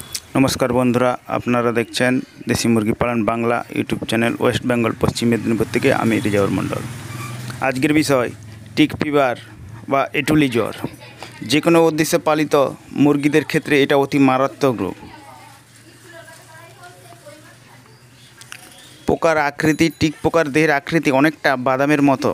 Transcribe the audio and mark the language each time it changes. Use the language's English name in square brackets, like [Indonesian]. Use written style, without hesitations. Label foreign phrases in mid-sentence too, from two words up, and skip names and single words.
[Bangla] নমস্কার বন্ধুরা আপনারা দেখছেন দেশী মুরগি পালন বাংলা [English] YouTube channel [Bangla] वेस्ट बेंगल पश्चिम मेदिनीपुर থেকে আমি রিজাউর মণ্ডল। আজকের বিষয় টিক ফিভার বা এটুলি জ্বর। যে কোনো উদ্দেশ্যে পালিত মুরগিদের ক্ষেত্রে এটা অতি মারাত্মক রোগ। পোকার আকৃতি টিক পোকার দেহের আকৃতি অনেকটা বাদামের মতো।